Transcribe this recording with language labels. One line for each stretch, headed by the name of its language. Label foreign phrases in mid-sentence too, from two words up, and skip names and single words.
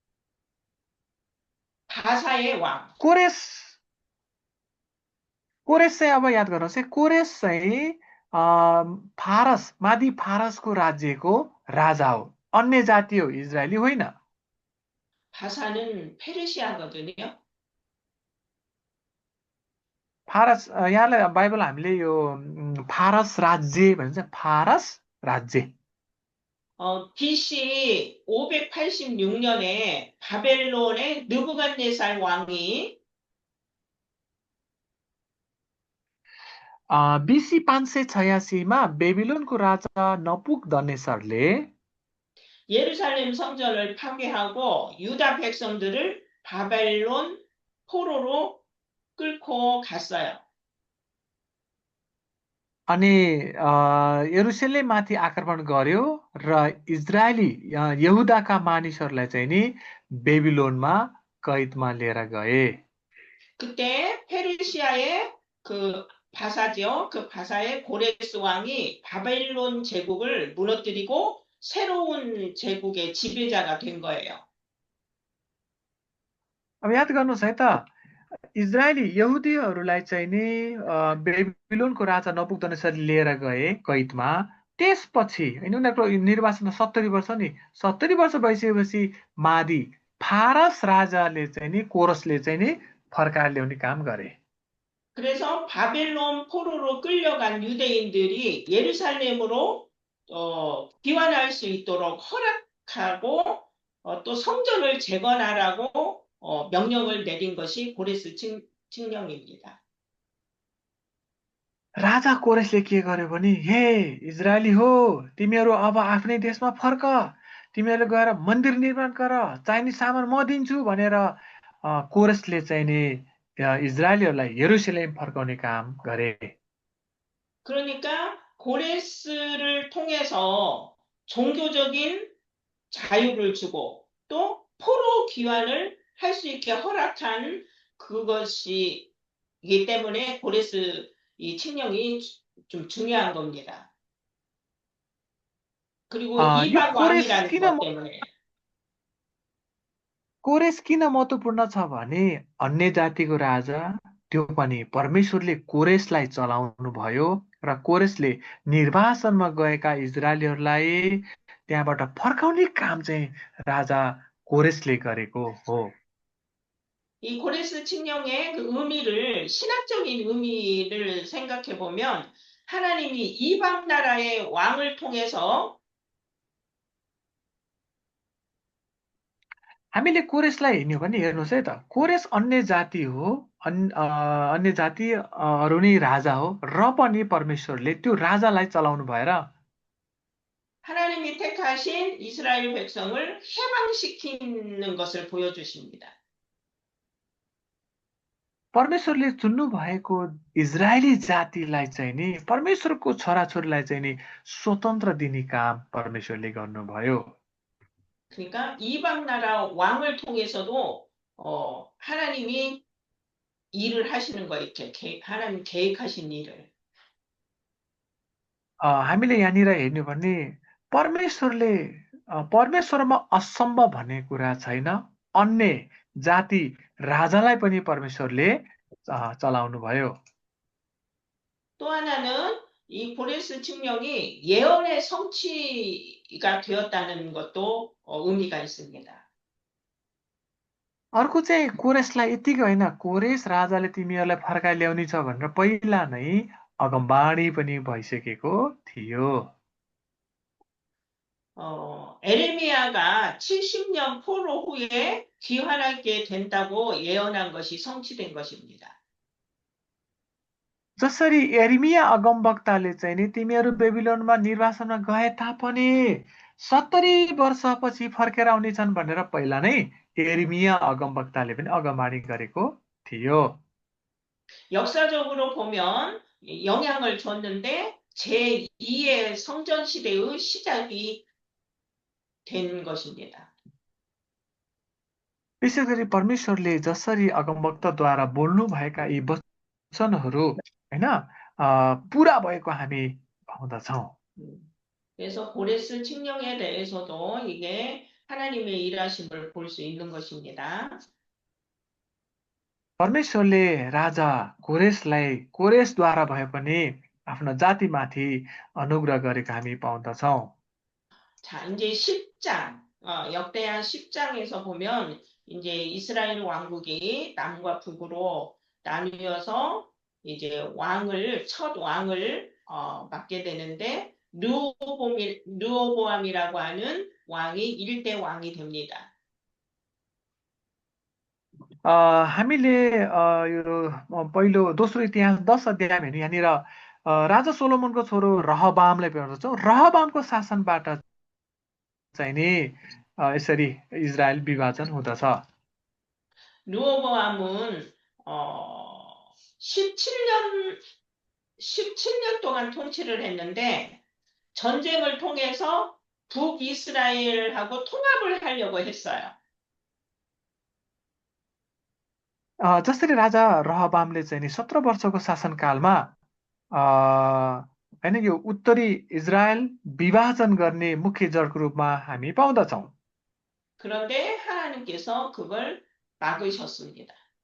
Korean: 바사의 왕.
Nepali: कोरेस चाहिँ अब याद गर्नुहोस् है, कोरेस चाहिँ फारस मादी फारसको राज्यको राजा हो, अन्य जाति हो, इजरायली होइन।
Korean: 바사는 페르시아거든요.
Nepali: फारस यहाँलाई बाइबल हामीले यो फारस राज्य भन्छ, फारस राज्य।
Korean: BC 586년에 바벨론의 느부갓네살 왕이
Nepali: BC 586मा बेबिलोनको राजा नबुकदनेस्सरले
Korean: 예루살렘 성전을 파괴하고 유다 백성들을 바벨론 포로로 끌고 갔어요.
Nepali: अनि यरुशलेममाथि आक्रमण गर्यो र इजरायली यहुदाका मानिसहरूलाई चाहिँ नि बेबिलोनमा कैदमा लिएर गए।
Korean: 그때 페르시아의 그 바사죠. 그 바사의 고레스 왕이 바벨론 제국을 무너뜨리고 새로운 제국의 지배자가 된 거예요.
Nepali: अब याद गर्नुहोस् है त, इजरायली यहुदीहरूलाई चाहिँ नि बेबिलोनको राजा नबुकदनेस्सरले लिएर गए कैदमा। त्यसपछि हैन उनीहरूको निर्वासन 70 वर्ष नि 70 वर्ष भइसकेपछि मादी फारस राजाले चाहिँ नि कोरसले चाहिँ नि फर्काएर ल्याउने काम गरे।
Korean: 그래서 바벨론 포로로 끌려간 유대인들이 예루살렘으로 귀환할 수 있도록 허락하고 또 성전을 재건하라고 명령을 내린 것이 고레스 칙령입니다.
Nepali: राजा कोरेसले के गर्यो भने, हे इजरायली हो, तिमीहरू अब आफ्नै देशमा फर्क, तिमीहरू गएर मन्दिर निर्माण गर, चाहिने सामान म दिन्छु भनेर कोरेसले चाहिँ नि इजरायलीहरूलाई 예루살렘 फर्काउने काम गरे।
Korean: 그러니까 고레스를 통해서 종교적인 자유를 주고 또 포로 귀환을 할 수 있게 허락한 그것이기 때문에 고레스 이 칙령이 좀 중요한 겁니다. 그리고 이방 왕이라는 것 때문에.
Nepali: कोरेस किन महत्त्वपूर्ण छ भने अन्य जातिको राजा त्यो पनि परमेश्वरले कोरेसलाई चलाउनु भयो र कोरेसले निर्वासनमा गएका इजरायलीहरूलाई त्यहाँबाट फर्काउने काम चाहिँ राजा कोरेसले गरेको हो।
Korean: 이 고레스 칙령의 그 의미를 신학적인 의미를 생각해 보면 하나님이 이방 나라의 왕을 통해서
Nepali: हामीले कोरेसलाई हेर्ने हो भने हेर्नुहोस् है त, कोरेस अन्य जाति हो, अन्य जातिहरू नै राजा हो र पनि परमेश्वरले त्यो राजालाई चलाउनु भएर
Korean: 하나님이 택하신 이스라엘 백성을 해방시키는 것을 보여주십니다.
Nepali: परमेश्वरले चुन्नु भएको इजरायली जातिलाई चाहिँ नि परमेश्वरको छोराछोरीलाई चाहिँ नि स्वतन्त्र दिने काम परमेश्वरले गर्नुभयो।
Korean: 그러니까 이방 나라 왕을 통해서도 하나님이 일을 하시는 거예요. 이렇게 하나님 계획하신 일을.
Nepali: हामीले यहाँनिर हेर्नु भने परमेश्वरले परमेश्वरमा असम्भव भन्ने कुरा छैन। अन्य जाति राजालाई पनि परमेश्वरले चलाउनु भयो।
Korean: 또 하나는 이 고레스 칙령이 예언의 성취가 되었다는 것도 의미가 있습니다.
Nepali: अर्को चाहिँ कोरेसलाई यतिकै होइन, कोरेस राजाले तिमीहरूलाई फर्काइ ल्याउने छ भनेर पहिला नै अगमबाणी पनि भइसकेको थियो।
Korean: 에레미야가 70년 포로 후에 귀환하게 된다고 예언한 것이 성취된 것입니다.
Nepali: जसरी एर्मिया अगमवक्ताले चाहिँ नि तिमीहरू बेबिलोनमा निर्वासनमा गए तापनि 70 वर्षपछि फर्केर आउनेछन् भनेर पहिला नै एर्मिया अगमवक्ताले पनि अगमबाणी गरेको थियो।
Korean: 역사적으로 보면 영향을 줬는데 제2의 성전 시대의 시작이 된 것입니다.
Nepali: विशेष गरी परमेश्वरले जसरी अगमवक्ताद्वारा बोल्नु भएका यी वचनहरू हैन पुरा भएको हामी पाउँदछौँ।
Korean: 그래서 고레스 칙령에 대해서도 이게 하나님의 일하심을 볼 수 있는 것입니다.
Nepali: परमेश्वरले राजा कोरेसद्वारा भए पनि आफ्नो जातिमाथि अनुग्रह गरेको हामी पाउँदछौँ।
Korean: 자, 이제 10장, 역대하 10장에서 보면 이제 이스라엘 왕국이 남과 북으로 나뉘어서 이제 첫 왕을 맡게 되는데 르호보암이라고 하는 왕이 1대 왕이 됩니다.
Nepali: हामीले यो पहिलो दोस्रो इतिहास 10 अध्यायमा हेर्नु, यहाँनिर राजा सोलोमनको छोरो रहबामलाई पाउँदछौँ। रहबामको शासनबाट चाहिँ नि यसरी इजरायल विभाजन हुँदछ।
Korean: 르호보암은 17년 동안 통치를 했는데 전쟁을 통해서 북이스라엘하고 통합을 하려고 했어요.
Nepali: जसरी राजा रहबामले चाहिँ नि 17 वर्षको शासनकालमा हैन यो उत्तरी इजरायल विभाजन गर्ने मुख्य जडको रूपमा हामी पाउँदछौँ।
Korean: 그런데 하나님께서 그걸 막으셨습니다.